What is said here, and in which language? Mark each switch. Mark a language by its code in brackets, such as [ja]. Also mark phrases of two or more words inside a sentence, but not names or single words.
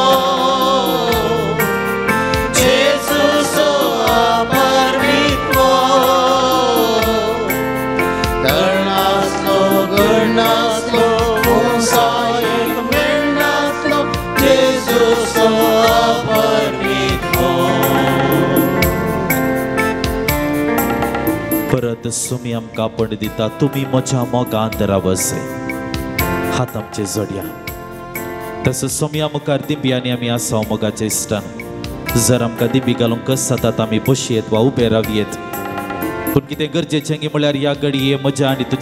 [kok] Jesus so aparnimo Naslo, Unsayek Naslo, Jesus aparnimo. परत सोमी आमकां आपण दिता तुमी म्हज्या मोगांत राव जाय हात आमचे जोडया तसो सोम्या मुखार दिंबी आनी आमी आसा मोगाच्या इश्टान जर आमकां दिंबी घालूंक जातात आमी बसयेत वा उबे रावयेत पूण कितें गरजेचें गी म्हळ्यार ह्या घडये म्हजें आनी तुजें